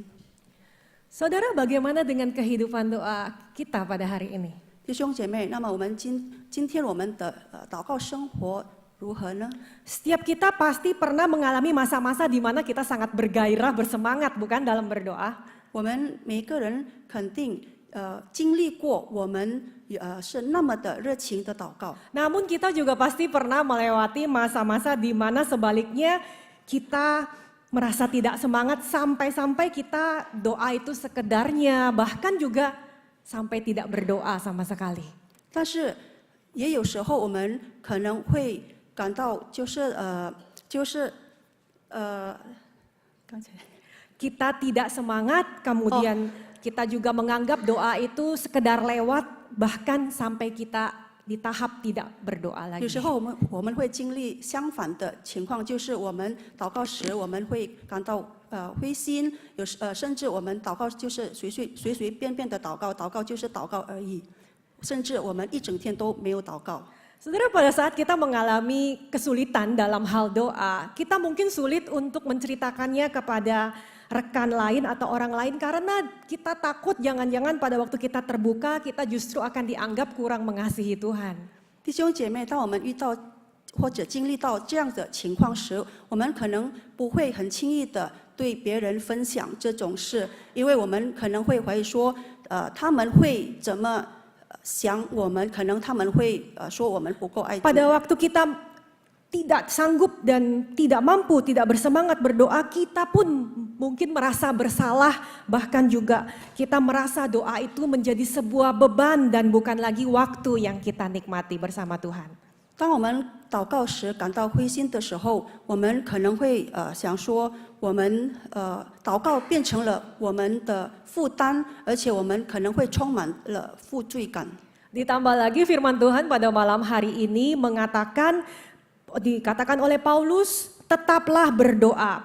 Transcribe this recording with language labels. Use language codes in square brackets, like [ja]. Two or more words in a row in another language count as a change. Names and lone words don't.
[id] Saudara, bagaimana dengan kehidupan doa kita pada hari ini? [zh] 弟兄姐妹，那么我们今天我们的祷告生活如何呢？ [id] Setiap kita pasti pernah mengalami masa-masa di mana kita sangat bergairah, bersemangat, bukan dalam berdoa. [zh] 我们每个人肯定经历过，我们是那么的热情的祷告。 [id] Namun kita juga pasti pernah melewati masa-masa di mana sebaliknya kita merasa tidak semangat sampai-sampai kita doa itu sekedarnya, bahkan juga sampai tidak berdoa sama sekali. [zh] 但是也有时候我们可能会感到刚才 [id] Kita tidak semangat, kemudian kita juga menganggap doa itu sekedar lewat, bahkan sampai kita di tahap tidak berdoa [zh] 有 [id] lagi. [zh] 时候我们会经历相反的情况，就是我们祷告时我们会感到灰心，甚至我们祷告就是随随便便的祷告，祷告就是祷告而已，甚至我们一整天都没有祷告。 [id] Saudara, pada saat kita mengalami kesulitan dalam hal doa, kita mungkin sulit untuk menceritakannya kepada rekan lain atau orang lain karena kita takut jangan-jangan pada waktu kita terbuka kita justru akan dianggap kurang mengasihi Tuhan. [zh] 弟兄姐妹，当我们遇到或者经历到这样的情况时，我们可能不会很轻易的对别人分享这种事，因为我们可能会怀疑说，他们会怎么想我们？可能他们会说我们不够爱主。 [id] Pada waktu kita tidak sanggup dan tidak mampu, tidak bersemangat berdoa, kita pun mungkin merasa bersalah, bahkan juga kita merasa doa itu menjadi sebuah beban dan bukan lagi waktu yang kita nikmati bersama Tuhan. [zh] 当我们祷告时感到灰心的时候，我们可能会想说，我们祷告变成了我们的负担，而且我们可能会充满了负罪感。 [id] Ditambah lagi firman Tuhan pada malam hari ini dikatakan oleh Paulus, tetaplah berdoa.